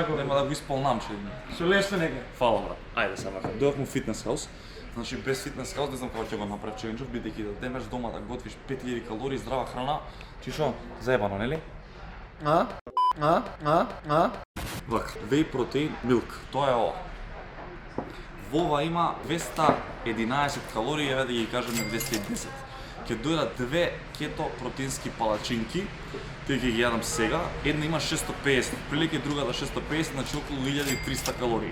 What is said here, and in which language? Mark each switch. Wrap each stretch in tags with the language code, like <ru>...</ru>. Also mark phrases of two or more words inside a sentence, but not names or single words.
<mk>Нема да го исполнам што. Со лесно нека. Фала брат. Ајде сега. Дојдовме во Fitness House. Значи без фитнес хаус не знам како ќе го направи челенџов, бидејќи да демеш дома да готвиш 5000 калории здрава храна, чишо заебано, нели? Вака,</mk> <en>whey protein milk,</en> <mk>тоа е ова. Во ова има 211 калории, еве да ги кажеме 210. Ќе дојдат две кето протеински палачинки, тие ќе ги јадам сега. Една има 650, прилike другата 650, значи околу 1300 калории.</mk>